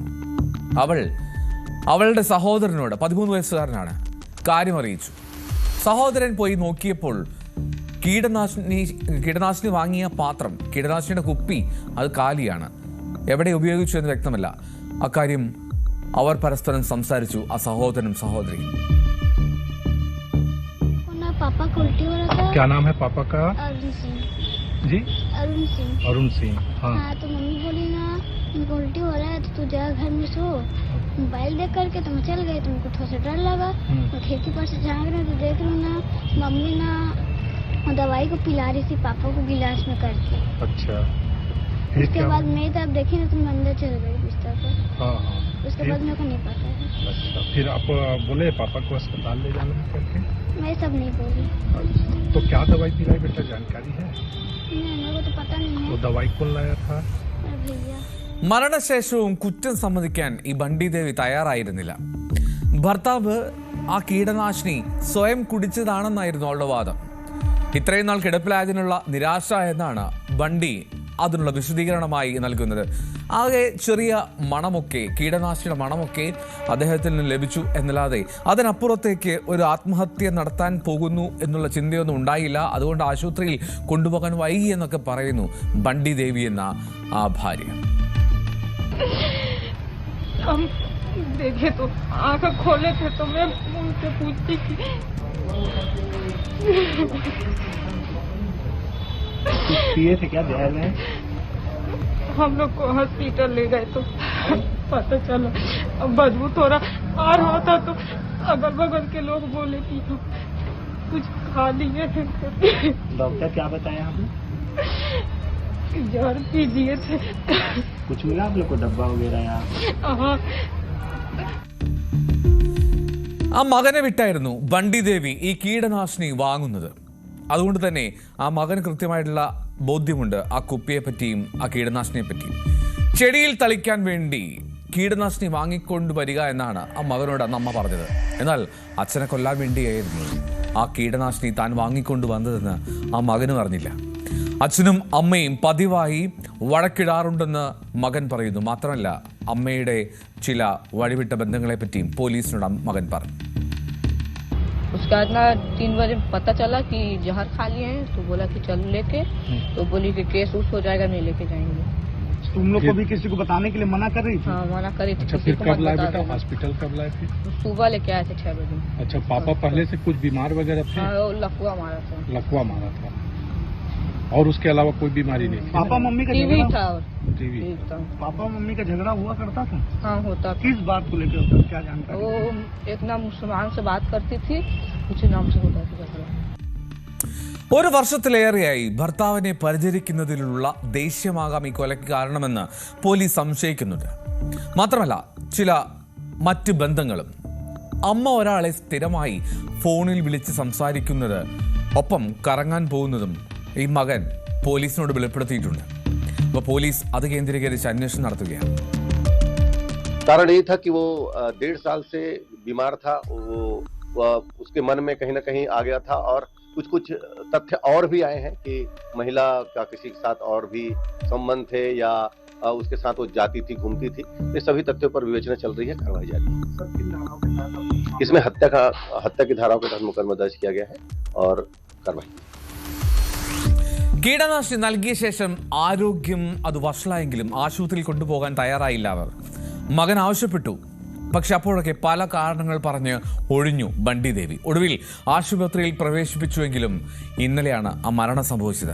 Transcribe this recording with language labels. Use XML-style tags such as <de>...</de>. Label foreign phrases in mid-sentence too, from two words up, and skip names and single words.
<ml>അവളുടെ സഹോദരനോട്, 13 വയസ്സുകാരനാണ്, കാര്യം അറിയിച്ചു. സഹോദരൻ പോയി നോക്കിയപ്പോൾ കീടനാശിനി വാങ്ങിയ പാത്രം, കീടനാശിനിയുടെ കുപ്പി അത് കാലിയാണ്. എവിടെ ഉപയോഗിച്ചു എന്ന് വ്യക്തമല്ല. അക്കാര്യം അവർ പരസ്പരം സംസാരിച്ചു, ആ സഹോദരനും സഹോദരിയും.</ml> <hi>पापा को उल्टी हो रहा था। क्या नाम है पापा का? अरुण सिंह। जी अरुण सिंह। अरुण सिंह। हाँ तो मम्मी बोली ना उनको उल्टी हो रहा है तो तू जा घर में सो। मोबाइल देख करके तुम चल गए, तुमको थोड़ा सा डर लगा। मैं खिड़की पर से झाँक रहे तो देख रही हूँ ना मम्मी ना दवाई को पिला रही थी पापा को गिलास में करके। अच्छा। उसके बाद मैं तब देखी ना तुम अंदर चल गई बिस्तर पर। हाँ। उसके बाद मेरे को नहीं पता है। अच्छा, फिर आप बोले पापा को अस्पताल ले जाने करके? मैं सब नहीं बोली। तो क्या दवाई पिलाई बेटा, जानकारी है? नहीं, मेरे को तो पता नहीं है। वो दवाई कौन लाया था? अरे भैया,</hi> <ml>മരണശേഷവും കുറ്റം സമ്മതിക്കാൻ ഈ ബണ്ടി ദേവി തയ്യാറായിരുന്നില്ല. ഭർത്താവ് ആ കീടനാശിനി സ്വയം കുടിച്ചതാണെന്നായിരുന്നു അവളുടെ വാദം. ഇത്രയും നാൾ കിടപ്പിലായതിനുള്ള നിരാശ എന്നാണ് ബണ്ടി അതിനുള്ള വിശദീകരണമായി നൽകുന്നത്. ആകെ ചെറിയ മണമൊക്കെ, കീടനാശിനിയുടെ മണമൊക്കെ അദ്ദേഹത്തിൽ നിന്ന് ലഭിച്ചു എന്നല്ലാതെ അതിനപ്പുറത്തേക്ക് ഒരു ആത്മഹത്യ നടത്താൻ പോകുന്നു എന്നുള്ള ചിന്തയൊന്നും ഉണ്ടായില്ല. അതുകൊണ്ട് ആശുപത്രിയിൽ കൊണ്ടുപോകാൻ വൈകി എന്നൊക്കെ പറയുന്നു ബണ്ടി ദേവി എന്ന ആ ഭാര്യ.</ml> <hi>हम देखे तो आँख खोले थे तो मैं उनसे पूछती थी पिए थे क्या जहर में? हम लोग को हॉस्पिटल ले गए तो पता चला अब बदबू थोड़ा आ रहा था तो अगल बगल के लोग बोले कि कुछ खा लिए थे। डॉक्टर क्या बताया आपने? जहर पीजिए थे। कुछ मिला आप लोग को, डब्बा वगैरह या? हाँ,</hi> <ml>ആ മകനെ വിട്ടായിരുന്നു ബണ്ടി ദേവി ഈ കീടനാശിനി വാങ്ങുന്നത്. അതുകൊണ്ട് തന്നെ ആ മകന് കൃത്യമായിട്ടുള്ള ബോധ്യമുണ്ട് ആ കുപ്പിയെ പറ്റിയും ആ കീടനാശിനിയെ പറ്റിയും. ചെടിയിൽ തളിക്കാൻ വേണ്ടി കീടനാശിനി വാങ്ങിക്കൊണ്ട് വരിക എന്നാണ് ആ മകനോട് അന്ന് അമ്മ പറഞ്ഞത്. എന്നാൽ അച്ഛനെ കൊല്ലാൻ വേണ്ടിയായിരുന്നു ആ കീടനാശിനി താൻ വാങ്ങിക്കൊണ്ട് വന്നതെന്ന് ആ മകനും അറിഞ്ഞില്ല. അച്ഛനും അമ്മയും പതിവായി വഴക്കിടാറുണ്ടെന്ന് മകൻ പറയുന്നു. മാത്രമല്ല അമ്മയുടെ ചില വഴിവിട്ട ബന്ധങ്ങളെ പറ്റിയും പോലീസിനോട് മകൻ പറഞ്ഞു.</ml> <hi>उसका इतना 3 बजे पता चला कि जहर खा लिए हैं तो बोला कि चल लेके, तो बोली कि केस उस हो जाएगा, नहीं लेके जाएंगे। तुम लोग को भी किसी को बताने के लिए मना कर रही थी? हाँ, मना करी थी। अच्छा, फिर कब लाए बेटा हॉस्पिटल, कब लाए थे? सुबह लेके आए थे 6 बजे। अच्छा, पापा पहले से कुछ बीमार वगैरह थे? हाँ, वो लकवा मारा था। लकवा मारा था और उसके अलावा कोई बीमारी नहीं थी? पापा मम्मी का टीवी था और टीवी था। पापा मम्मी का झगड़ा हुआ करता था? हाँ, होता था। किस बात को लेकर होता, क्या जानकारी? वो एक नाम मुसलमान से बात करती थी, कुछ नाम से होता था झगड़ा।</hi> <ml>ഒരു വർഷത്തിലേറെയായി ഭർത്താവിനെ പരിചരിക്കുന്നതിലുള്ള ദേഷ്യമാകാം ഈ കൊലയ്ക്ക് കാരണമെന്ന് പോലീസ് സംശയിക്കുന്നുണ്ട്. മാത്രമല്ല ചില മറ്റ് ബന്ധങ്ങളും. അമ്മ ഒരാളെ സ്ഥിരമായി ഫോണിൽ വിളിച്ച് സംസാരിക്കുന്നത്, ഒപ്പം കറങ്ങാൻ പോകുന്നതും ഈ മകൻ പോലീസിനോട് വെളിപ്പെടുത്തിയിട്ടുണ്ട്. അപ്പോൾ പോലീസ് അത് കേന്ദ്രീകരിച്ച് അന്വേഷണം നടത്തുകയാണ്.</ml> <hi>कारण यही था कि वो 1.5 साल से बीमार था। वो उसके मन में कहीं ना कहीं आ गया था और कुछ तथ्य और भी आए हैं कि महिला का किसी के साथ और भी संबंध थे या उसके साथ वो जाती थी, घूमती थी। ये सभी तथ्यों पर विवेचना चल रही है, कार्रवाई जारी है। इसमें हत्या की धाराओं के तहत मुकदमा दर्ज किया गया है और कार्रवाई।</hi> <ml>കീടനാശിനി നൽകിയ ശേഷം ആരോഗ്യം അത് വഷളായെങ്കിലും ആശുപത്രിയിൽ കൊണ്ടുപോകാൻ തയ്യാറായില്ല അവർ. മകൻ ആവശ്യപ്പെട്ടു, പക്ഷെ അപ്പോഴൊക്കെ പല കാരണങ്ങൾ പറഞ്ഞ് ഒഴിഞ്ഞു ബണ്ടി ദേവി. ഒടുവിൽ ആശുപത്രിയിൽ പ്രവേശിപ്പിച്ചുവെങ്കിലും ഇന്നലെയാണ് ആ മരണം സംഭവിച്ചത്.</ml>